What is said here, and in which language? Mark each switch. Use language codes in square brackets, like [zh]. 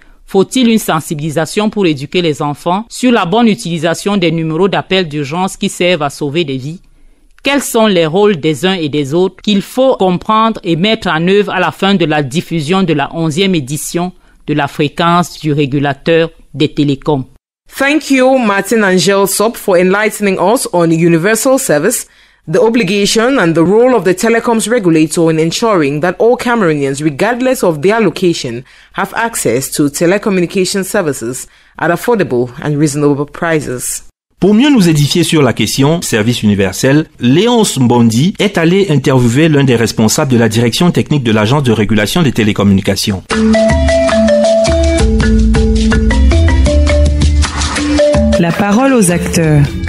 [fr] Faut-il une sensibilisation pour éduquer les enfants sur la bonne utilisation des numéros d'appel d'urgence qui servent à sauver des vies? Quels sont les rôles des uns et des autres qu'il faut comprendre et mettre en œuvre à la fin de la diffusion de la 11e édition de la fréquence du régulateur des télécoms? [en] Thank you, Martin Angel Sop, for enlightening us on universal service, the obligation and the role of the telecoms regulator in ensuring that all Cameroonians, regardless of their location, have access to telecommunication services at affordable and reasonable prices. [fr] Pour mieux nous édifier sur la question service universel, Léonce Mbondi est allé interviewer l'un des responsables de la direction technique de l'Agence de régulation des télécommunications. La parole aux acteurs.